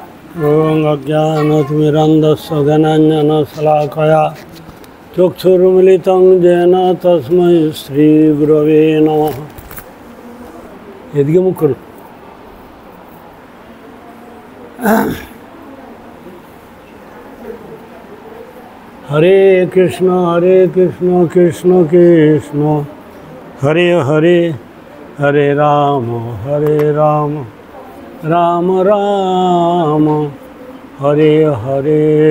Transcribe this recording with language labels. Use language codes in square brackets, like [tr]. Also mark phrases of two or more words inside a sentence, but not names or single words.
[sa] ओं अज्ञानतिमिरन्धस्य ज्ञानाञ्जनशलाकया चक्षुरुन्मिलितं येन तस्मै श्रीगुरवे नमः। [bn] এদিকে মুখ করো। [sa] হরে কৃষ্ণ কৃষ্ণ কৃষ্ণ হরে হরে হরে রাম রাম রাম হরে হরে।